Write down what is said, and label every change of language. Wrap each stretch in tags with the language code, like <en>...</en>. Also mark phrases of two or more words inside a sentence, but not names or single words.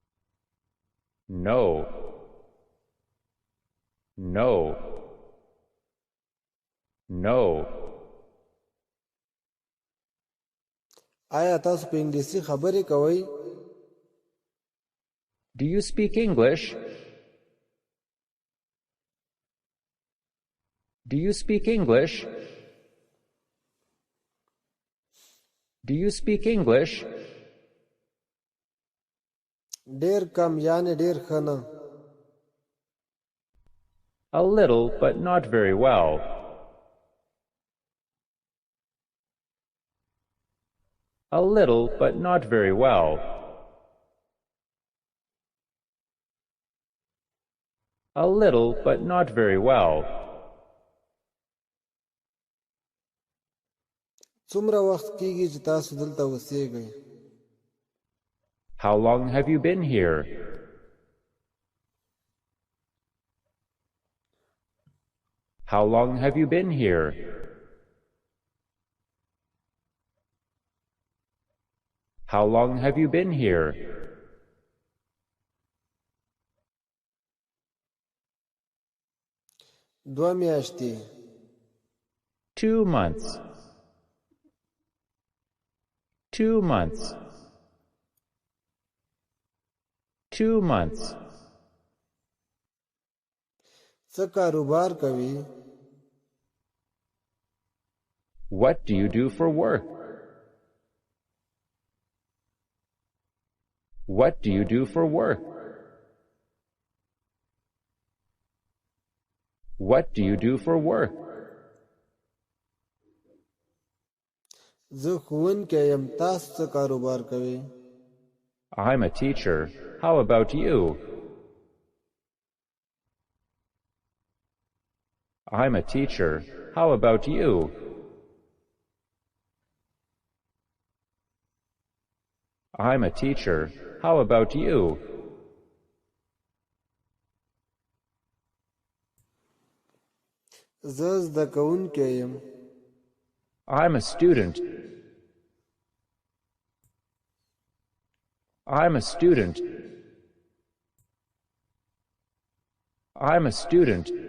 <en>No. No. No.</en> <ps>آیا تاسو په انګلیسي خبرې کوئ؟</ps> <en>Do you speak English? Do you speak English? Do you speak English?</en> <ps>ډېر کم یعنی ډېر ښه نه.</ps> <en>A little, but not very well. A little, but not very well. A little, but not very well.</en> <ps>څومره وخت کېږي چې تاسو دلته اوسېږئ؟</ps> <en>How long have you been here? How long have you been here? How long have you been here?</en> <ps>دوه میاشتې.</ps> <en>2 months. 2 months. 2 months.</en> <ps>څه کاروبار کوي؟</ps> <en>What do you do for work? What do you do for work? What do you do for work?</en> <ps>زه ښوونکی یم. تاسو څه کاروبار کوئ؟</ps> <en>I'm a teacher. How about you? I'm a teacher. How about you? I'm a teacher. How about you?</en> <ps>زه زده کوونکی یم.</ps> <en>I'm a student. I'm a student. I'm a student.</en>